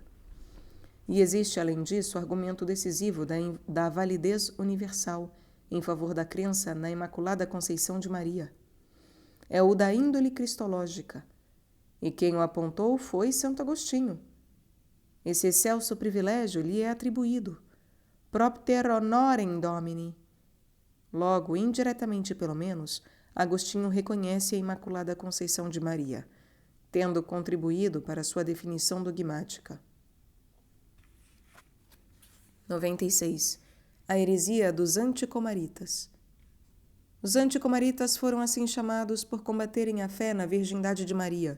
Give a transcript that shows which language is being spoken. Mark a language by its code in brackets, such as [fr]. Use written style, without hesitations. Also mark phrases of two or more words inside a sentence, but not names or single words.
[pt] E existe, além disso, argumento decisivo da validez universal em favor da crença na Imaculada Conceição de Maria. É o da índole cristológica, e quem o apontou foi Santo Agostinho. Esse excelso privilégio lhe é atribuído, [la] propter honorem Domini. [pt] Logo, indiretamente pelo menos, Agostinho reconhece a Imaculada Conceição de Maria, tendo contribuído para sua definição dogmática. 96. A heresia dos anticomaritas. Os anticomaritas foram assim chamados por combaterem a fé na virgindade de Maria.